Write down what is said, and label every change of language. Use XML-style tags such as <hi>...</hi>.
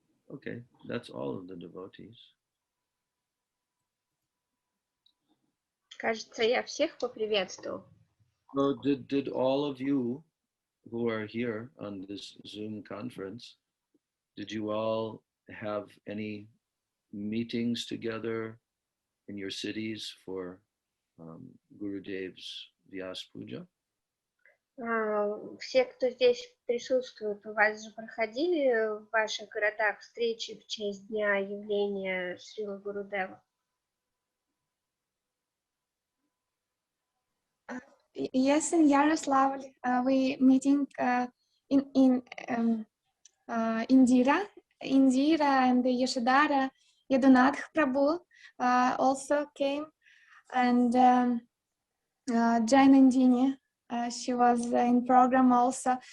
<en>Okay, that's all of the devotees.</en> <ru>Кажется, я всех поприветствовал.</ru> <en>So did all of you who are here on this Zoom conference, did you all have any meetings together in your cities for Gurudev's Vyas Puja?</en> <ru>Все, кто здесь присутствует, у вас же проходили в ваших городах встречи в честь дня явления Шрила Гурудева?</ru> <en>Yes, in Yaroslavl we meeting in Indira and Yashodhara. Yadunatha Prabhu also came, and Jainandini, she was in program also.</en>